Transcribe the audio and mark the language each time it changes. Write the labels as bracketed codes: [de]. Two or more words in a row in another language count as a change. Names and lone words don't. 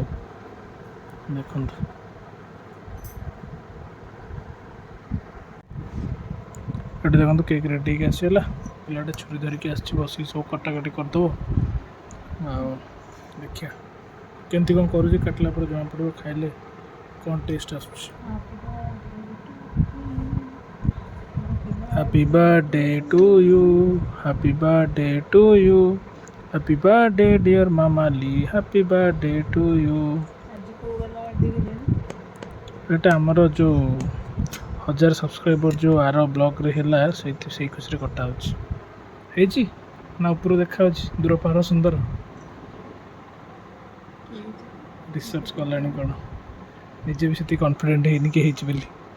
[or] ଦେଖନ୍ତୁ ଏଠି ଦେଖନ୍ତୁ [en] cake ready [or] ହେଇକି ଆସିଗଲା। ପିଲାଟା ଛୁରୀ ଧରିକି ଆସିଛି, ବସିକି ସବୁ କଟାକଟି କରିଦେବ। ଆଉ ଦେଖିବା କେମିତି କ'ଣ କରୁଛି, କାଟିଲା ପରେ ଜଣାପଡ଼ିବ ଖାଇଲେ କ'ଣ ଟେଷ୍ଟ ଆସୁଛି। [en] Happy birthday to you, happy birthday to you, happy birthday dear Mama Lee, happy birthday to you। [or] ଏଇଟା ଆମର ଯେଉଁ 1000 ସବସ୍କ୍ରାଇବର ଯେଉଁ ଆର ବ୍ଲଗ୍ରେ ହେଲା ସେଇ ଖୁସିରେ କଟା ହେଉଛି। ହେଇଛି ନା ଉପରୁ ଦେଖାହେଉଛି ଦୂର ପାହାର ସୁନ୍ଦର? ରିସର୍ଚ୍ଚ କଲାଣି କ'ଣ, ନିଜେ ବି ସେତିକି କନଫିଡେଣ୍ଟ ହେଇନି କି ହେଇଛି ବୋଲି।